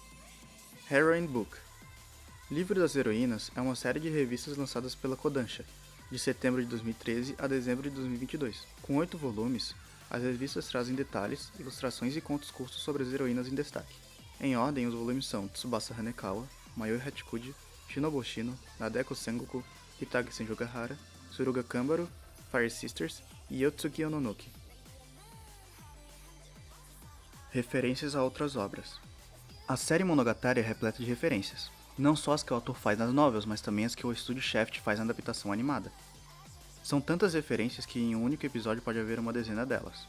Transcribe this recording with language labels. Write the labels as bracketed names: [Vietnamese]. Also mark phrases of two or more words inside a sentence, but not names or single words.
[Portuguese] Heroine Book. Livro das Heroínas é uma série de revistas lançadas pela Kodansha, de setembro de 2013 a dezembro de 2022. Com 8 volumes, as revistas trazem detalhes, ilustrações e contos curtos sobre as heroínas em destaque. Em ordem, os volumes são Tsubasa Hanekawa, Mayoi Hachikuji, Shinobu Shino, Nadeko Sengoku, Hitage Senjogahara, Suruga Kambaru, Fire Sisters e Yotsuki Ononoki. Referências a outras obras. A série Monogatari é repleta de referências, não só as que o autor faz nas novelas, mas também as que o estúdio Shaft faz na adaptação animada. São tantas referências que em um único episódio pode haver uma dezena delas.